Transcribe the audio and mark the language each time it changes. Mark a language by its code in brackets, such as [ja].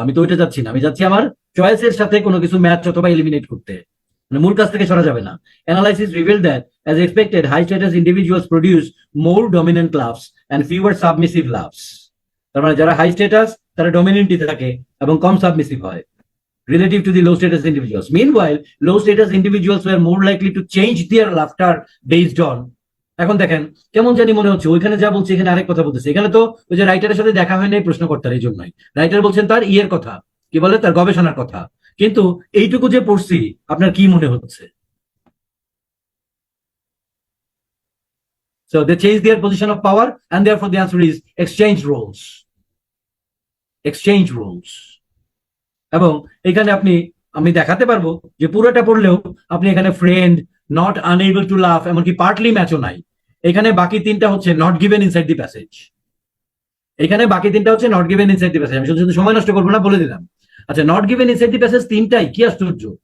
[bn] আমি তো ওইটা যাচ্ছি না, আমি যাচ্ছি আমার চয়েসের সাথে কোনো কিছু ম্যাচ অথবা এলিমিনেট করতে, মানে মূল কাজ থেকে সরা যাবে না। [en] Analysis reveal that as expected high status individuals produce more dominant laughs and fewer submissive laughs. [bn] তার মানে যারা হাই স্ট্যাটাস তারা ডমিনেন্টই থাকে এবং কম সাবমিসিভ হয় [en] relative to the low status individuals. Meanwhile, low status individuals were more likely to change their laughter based on. [bn] এখন দেখেন কেমন জানি মনে হচ্ছে, ওইখানে যা বলছে এখানে আরেক কথা বলতেছে। এখানে তো ওই যে রাইটারের সাথে দেখা হয় নাই প্রশ্নকর্তার, এই জন্যই রাইটার বলছেন তার ইয়ের কথা, কি বলে তার গবেষণার কথা। কিন্তু এইটুকু যে পড়ছি আপনার কি মনে হচ্ছে? [en] So they change their position of power and therefore the answer is exchange roles. Exchange roles. [bn] এবং এখানে আমি দেখাতে পারবো যে পুরোটা পড়লেও আপনি এখানে ফ্রেন্ড, [en] not unable to laugh, [bn] এমনকি পার্টলি ম্যাচও নাই। এখানে বাকি তিনটা হচ্ছে [en] Not given inside the passage. [bn] এখানে বাকি তিনটা হচ্ছে not given inside the passage. আমি শুধু সময় নষ্ট করবো না, বলে দিলাম। আচ্ছা, [en] not given inside the passage [bn] তিনটাই, কি আশ্চর্য!